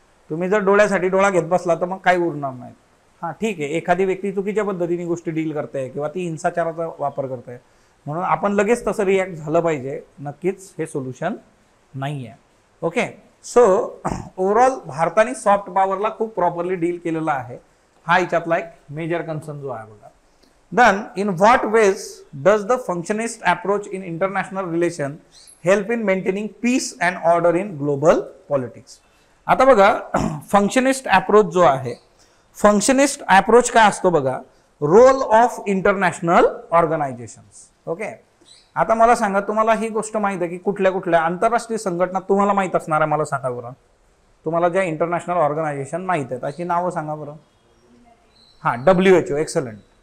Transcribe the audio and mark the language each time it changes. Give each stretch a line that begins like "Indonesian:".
Marathi: तुम्ही जर डोळ्यासाठी डोळा घेत बसला तर मग काही उरणार नाही. हां ठीक आहे, एखादी व्यक्ती चुकीच्या पद्धतीने गोष्टी डील करते किंवा ती हिंसाचाराचा वापर करते म्हणून आपण लगेच तसं रिॲक्ट झालं पाहिजे, नक्कीच हे सोल्युशन नाही आहे. ओके, सो ओव्हरऑल भारताने सॉफ्ट पॉवरला खूप प्रॉपरली डील केलेला आहे. हा याच्यातला एक मेजर कन्सर्न जो आहे बघा.
English: Then in what ways does the functionist approach in international relation help in maintaining peace and order in global politics.
Marathi: आता बघा फंक्शनिस्ट अप्रोच जो आहे, फंक्शनिस्ट अप्रोच काय असतो बघा, role of international organisations. Okay, आता मला सांगा, तुम्हाला ही गोष्ट माहित आहे की कुठल्या कुठल्या आंतरराष्ट्रीय संघटना तुम्हाला माहित असणार आहे, मला सांगा बरं. तुम्हाला ज्या इंटरनॅशनल ऑर्गनायझेशन माहित आहेत त्याची नावं सांगा बरं. हां, WHO, एक्सलंट.